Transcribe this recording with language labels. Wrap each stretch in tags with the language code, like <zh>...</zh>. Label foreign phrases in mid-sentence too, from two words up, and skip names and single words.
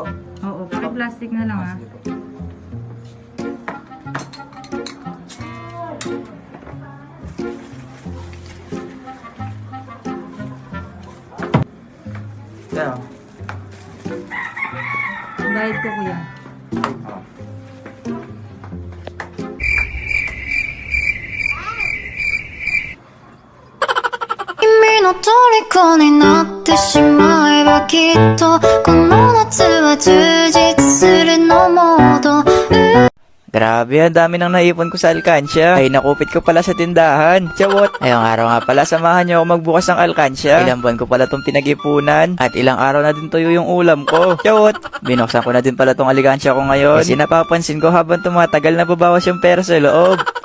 <tl>Oo, pero plastic na lang Sige po. Kaya, Bayad ko, kuya.</tl> <ja>君の虜になってしまえばきっとこの夏は充実するのモード</ja> <tl>grabe, ang dami nang naipon ko sa alkansya. Ay, nakupit ko pala sa tindahan. Chawot! Ngayong araw nga pala, samahan niyo ako magbukas ng alkansya. Ilang buwan ko pala tong pinag-ipunan. At ilang araw na din tuyo yung ulam ko. Chawot! Binuksan ko na din pala tong alkansya ko ngayon. Kasi napapansin ko habang tumatagal, nababawas yung pera sa loob.</tl>